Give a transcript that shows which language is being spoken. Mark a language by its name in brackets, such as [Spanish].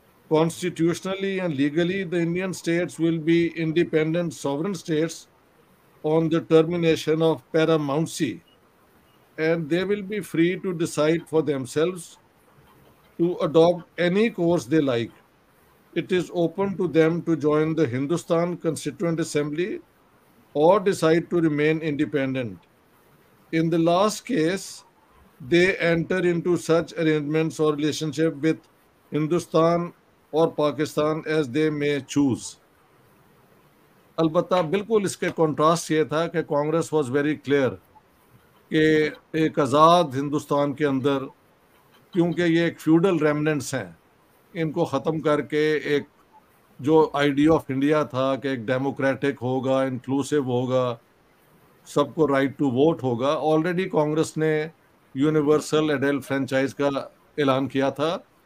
[English] Constitutionally and legally the Indian states will be independent sovereign states on the termination of paramountcy, and they will be free to decide for themselves to adopt any course they like. It is open to them to join the Hindustan Constituent Assembly or decide to remain independent. In the last case, they enter into such arrangements or relationship with Hindustan or Pakistan as they may choose. [Hindi] अलबत्ता बिल्कुल इसके contrast ये था कि Congress [English] was very clear [Hindi] कि एक आज़ाद हिंदुस्तान के अंदर, क्योंकि ये एक फ्यूडल रेमनेंट्स हैं, इनको ख़त्म करके एक जो आइडिया ऑफ इंडिया था कि एक डेमोक्रेटिक होगा, इंक्लूसिव होगा, सबको राइट टू वोट होगा, ऑलरेडी कांग्रेस ने यूनिवर्सल एडल्ट फ्रेंचाइज का ऐलान किया था।